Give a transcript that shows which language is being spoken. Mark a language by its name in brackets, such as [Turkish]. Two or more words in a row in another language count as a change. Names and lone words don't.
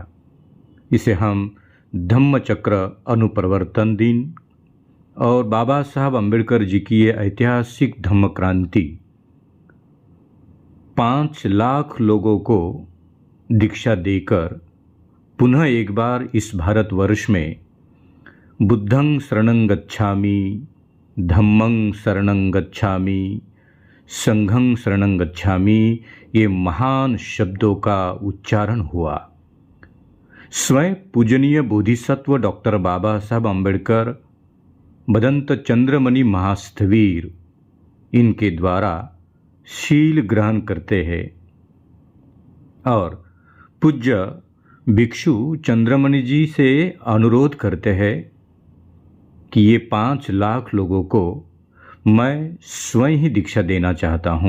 [Hindi] इसे हम धम्म चक्र अनुपरिवर्तन दिन और बाबा साहब अम्बेडकर जी की ये ऐतिहासिक धम्म क्रांति 5 लाख लोगों को दीक्षा देकर पुनः एक बार इस भारतवर्ष में [Pali] बुद्धं शरणं गच्छामि, धम्मं शरणं गच्छामि, संघं शरणं गच्छामि, [Hindi] ये महान शब्दों का उच्चारण हुआ। स्वयं पूजनीय बोधिसत्व डॉक्टर बाबा साहब अम्बेडकर, बदंत चंद्रमणि महास्थवीर, इनके द्वारा शील ग्रहण करते हैं और पूज्य भिक्षु चंद्रमणि जी से अनुरोध करते हैं कि ये 5 लाख लोगों को मैं स्वयं ही दीक्षा देना चाहता हूँ।